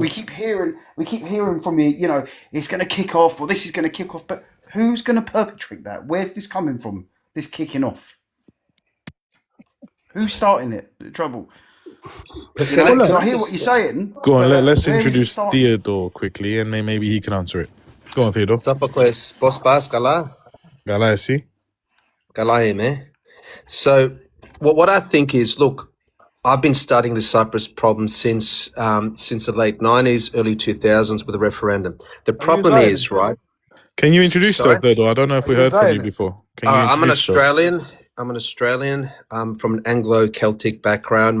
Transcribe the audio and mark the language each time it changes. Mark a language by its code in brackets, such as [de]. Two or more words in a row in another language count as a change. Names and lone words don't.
[en] We keep hearing from you. You know, it's going to kick off, or this is going to kick off, but who's going to perpetrate that? Where's this coming from? This kicking off. Who's starting it? The trouble. You know, Well, look, I hear what you're saying. Go on, let's where is it introduce starting? Theodore quickly, and maybe he can answer it. Go on, Theodore. Sopocles, [el] πώς πας, καλά? Καλά, εσύ? Καλά είμαι. [en] So, what I think is, look, I've been studying the Cyprus problem since the late 90s, early 2000s with the referendum. The problem is, right? Can you introduce Sorry? yourself, Theodore? I don't know if we heard from you before. Can you I'm an introduce yourself? Australian. I'm an Australian from an Anglo-Celtic background.